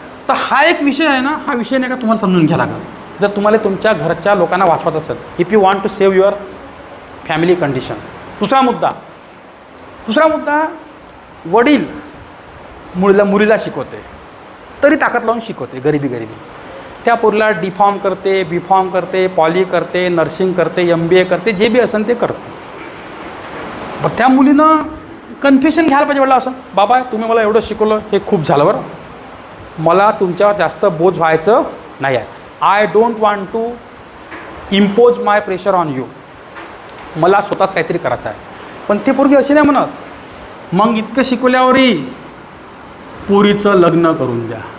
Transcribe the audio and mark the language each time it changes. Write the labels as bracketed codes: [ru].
[mr] तर हा एक विषय आहे ना, हा विषय नाही का तुम्हाला समजून घ्या लागेल जर तुम्हाला तुमच्या घरच्या लोकांना वाचवायचं असेल, [en] If you want to save your family condition. [mr] दुसरा मुद्दा, वडील मुलीला शिकवते, तरी ताकद लावून शिकवते, गरिबी. त्या पोरीला D.Pharm करते, B.Pharm करते, पॉली करते, नर्सिंग करते, MBA करते, जे बी असेल ते करते. पण त्या मुलीनं कन्फेशन घ्यायला पाहिजे वडिला असं, बाबा तुम्ही मला एवढं शिकवलं, हे खूप झालं बरं, मला तुमच्यावर जास्त बोज व्हायचं नाही आहे. [en] I don't want to impose my pressure on you. [mr] मला स्वतःच काहीतरी करायचं आहे. पण ते पोरगी अशी नाही म्हणत, मग इतकं शिकवल्यावरही पोरीचं लग्न करून द्या.